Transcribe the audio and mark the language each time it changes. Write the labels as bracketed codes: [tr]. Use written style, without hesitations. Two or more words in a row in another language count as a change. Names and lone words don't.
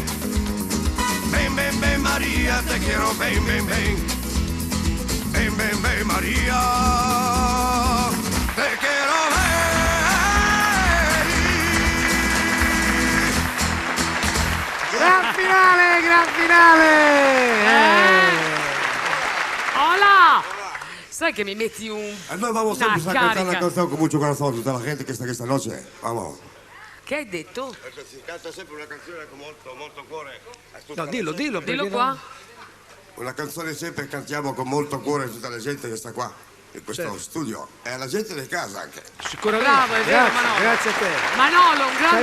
[es] Ven, ven, ven, María, te quiero, ven, ven, ven. Ven, ven, ven, María, te quiero ver. [it] Gran finale, gran finale. Hola. Sai che mi metti un... [es] Noi vamos a empezar a cantar la canción con mucho corazón, [it] tutta la gente che sta questa [es] noche. Vamos. [it] Che hai detto? Si canta sempre una canzone con molto, molto cuore. No, dillo, dillo. Dillo qua. Una canzone sempre cantiamo con molto cuore a tutta la gente che sta qua in questo Certo. studio e alla gente di casa anche. Sicuramente. Bravo, è vero, Grazie, Manolo. grazie a te. Manolo, un grande